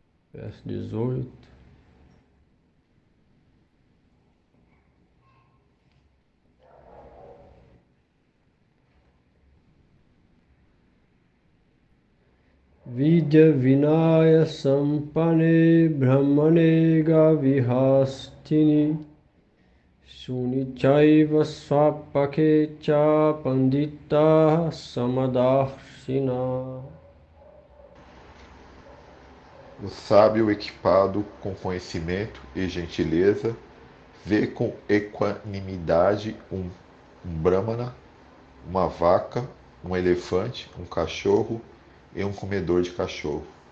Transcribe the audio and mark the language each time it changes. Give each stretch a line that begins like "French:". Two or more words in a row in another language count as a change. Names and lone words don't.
Portuguese: verso 18.
Sanskrit: विद्या विनय सम्पन्ने ब्राह्मणे गविहस्तिनि शुनिचैव श्वपाकेच पण्डिता समदर्शिना.
Portuguese: O sábio equipado com conhecimento e gentileza vê com equanimidade um brahmana, uma vaca, um elefante, um cachorro e um comedor de cachorro.